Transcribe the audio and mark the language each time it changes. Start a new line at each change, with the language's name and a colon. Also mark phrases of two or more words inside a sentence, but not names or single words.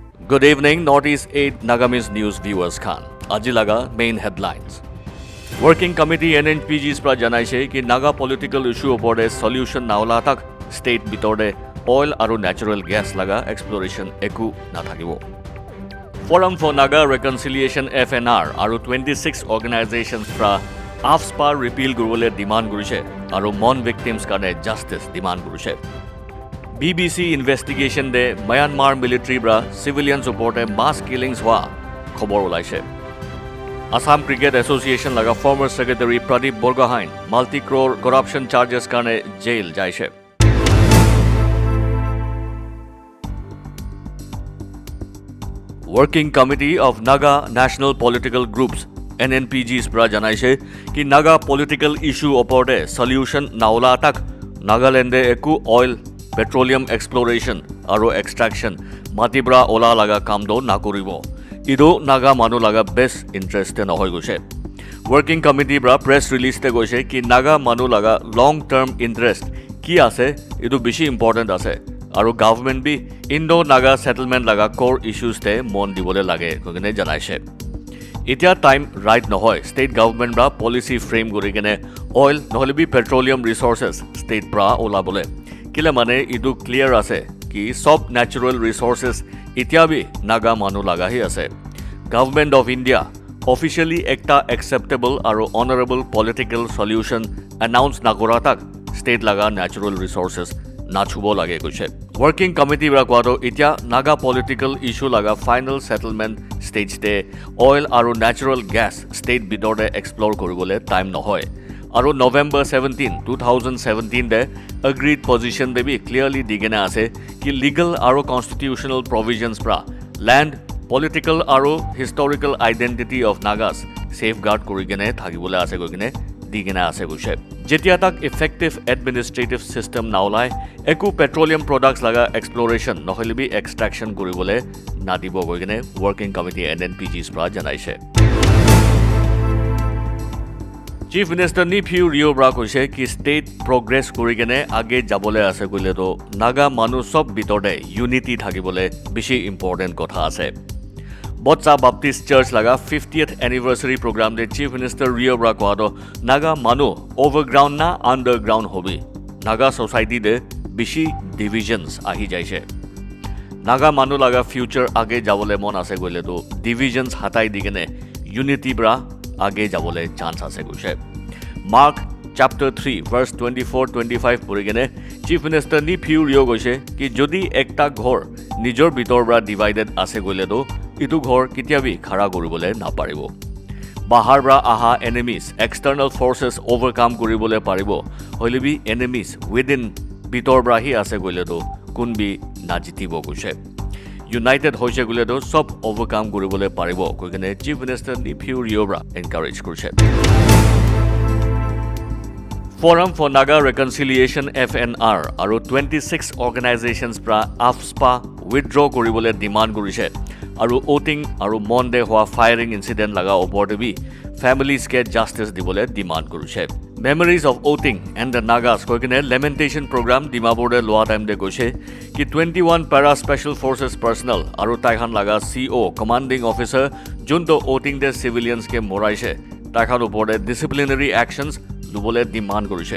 English: Good evening,
Naga Pidgin: Northeast 8 Nagamis
English: News viewers
Naga Pidgin: Khan. Ajilaga
English: main headlines.
Naga Pidgin: Working Committee NNPGs pra janaise ki Naga
English: political issue
Naga Pidgin: opore solution naola tak state bitorde oil aru
English: natural gas
Naga Pidgin: laga exploration eku nathakibo. Forum for Naga Reconciliation FNR aru 26 organizations fra AFSPA repeal gurule demand gurise aru mon victims kane justice demand gurise.
English: BBC investigation
Naga Pidgin: de Myanmar military bra civilians supporte
English: mass killings
Naga Pidgin: hua khobor ulaise. Assam Cricket Association laga
English: former secretary
Naga Pidgin: Pradeep Borgohain
English: multi-crore corruption charges
Naga Pidgin: karne jail jaise. Working Committee of Naga National Political Groups NNPGs pra janaise ki Naga
English: political issue
Naga Pidgin: oporte solution naola tak Nagaland eku
English: oil petroleum exploration
Naga Pidgin: aru extraction matibra ola laga kam do nakuribo ido naga manu laga
English: best interest
Naga Pidgin: na hoi goise. Working committee bra
English: press release
Naga Pidgin: te goise ki naga manu laga
English: long term interest
Naga Pidgin: ki ase ido bishi important ase aru government bi indo naga settlement laga
English: core issues
Naga Pidgin: te mon dibole lage kogene janaise. Itia
English: time right
Naga Pidgin: nohoy state government bra
English: policy frame
Naga Pidgin: gori kene oil nohole bi
English: petroleum resources
Naga Pidgin: state bra ola bole kile mane idu clear ase ki sob
English: natural resources
Naga Pidgin: itia bhi naga manu laga hi ase. Government of India officially ekta acceptable aru
English: honorable political solution
Naga Pidgin: announce nagora tak state laga natural resources nachubo lage goise. Working committee bra kwado itia naga
English: political issue
Naga Pidgin: laga
English: final settlement stage
Naga Pidgin: te oil aru
English: natural gas
Naga Pidgin: state bidorde explore koribole time nohoy. Aru November 17, 2017 de
English: agreed position
Naga Pidgin: de bhi clearly digena ase ki legal aru
English: constitutional provisions
Naga Pidgin: pra land, political aru
English: historical identity of Nagas
Naga Pidgin: safeguard korigene thagibole ase goigene digena ase goise. Jetia tak
English: effective administrative system
Naga Pidgin: naolai eku
English: petroleum products
Naga Pidgin: laga exploration nohole bi extraction koribole nadibo goigene working committee NNPGs pra janaise. Chief Minister Niphiu Rio bra koise ki state progress korigene age jabole ase koile to naga manu sob bitorde unity thakibole bishi important kotha ase. Botsa Baptist Church laga 50th anniversary program de Chief Minister Rio bra kwado naga manu overground na underground hobi. Naga society de bishi divisions ahi jaise. Naga manu laga future age jabole mon ase koile to divisions hatai digene unity bra आगे जाबले चांस आसे गोसे. Mark chapter 3 verse 24-25 পড়িগেনে চিফ মিনিষ্টাৰ নিফিউ ৰিও গৈছে কি যদি একটা ঘৰ নিজৰ ভিতৰ পৰা ডিভাইডেড আছে গলে তো ইটো ঘৰ কিতিয়াবি খাৰা কৰিবলে না পাৰিব. বাহাৰ পৰা আহা
English: enemies external forces
Naga Pidgin: ওভাৰকাম কৰিবলে পাৰিব হলিবি
English: enemies within
Naga Pidgin: ভিতৰ পৰা হি আছে গলে তো কোনবি না জিতিব গৈছে. United hoise gule do sob overcome koribole paribo koigene chief minister Niphiu Rio bra encourage korche. Forum for Naga Reconciliation FNR aru 26 organizations pra AFSPA withdraw koribole demand korise aru voting aru monde hoa
English: firing incident
Naga Pidgin: laga opor bi families ke justice dibole demand korise. Memories of voting and the Nagas koigene lamentation program Dimapur de loa time de goise ki 21 para
English: special forces personnel
Naga Pidgin: aru taihan laga
English: CO commanding officer
Naga Pidgin: junto voting de civilians ke moraise taihan opor de
English: disciplinary actions
Naga Pidgin: lubole demand korise.